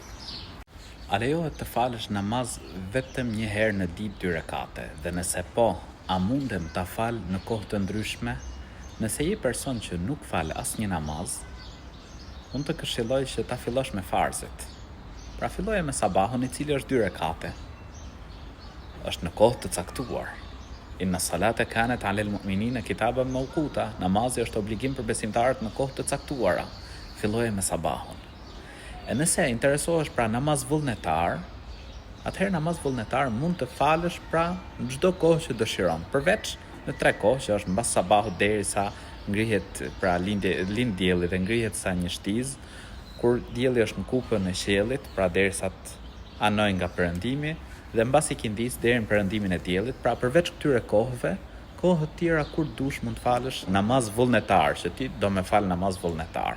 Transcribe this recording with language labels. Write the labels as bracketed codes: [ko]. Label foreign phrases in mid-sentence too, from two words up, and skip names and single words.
[sq] A lejohet të falësh namaz vetëm një herë në ditë 2 rekate, dhe nëse po, a mundem ta fal në kohë të ndryshme? Nëse je person që nuk fal asnjë namaz, unë të këshilloj që ta fillosh me farzet. Pra filloje me sabahun, i cili është 2 rekate. Është në kohë të caktuar. [ar] إن الصلاة كانت على المؤمنين كتابا موقوتا. [sq] Namazi është obligim për besimtarët në kohë të caktuara. Filloje me sabahun. E nëse interesohesh pra namaz vullnetar, atëherë namaz vullnetar mund të falësh pra në çdo kohë që dëshiron, përveç në 3 kohë që është mbas sabahut derisa ngrihet pra lind dielli dhe ngrihet sa një shtiz, kur dielli është në kupën e qiellit, pra derisa të anoj nga perëndimi, dhe mbas ikindis deri në perëndimin e diellit, pra përveç këtyre kohëve, kohët tjera kur dush mund të falësh namaz vullnetar, që ti do me fal namaz vullnetar.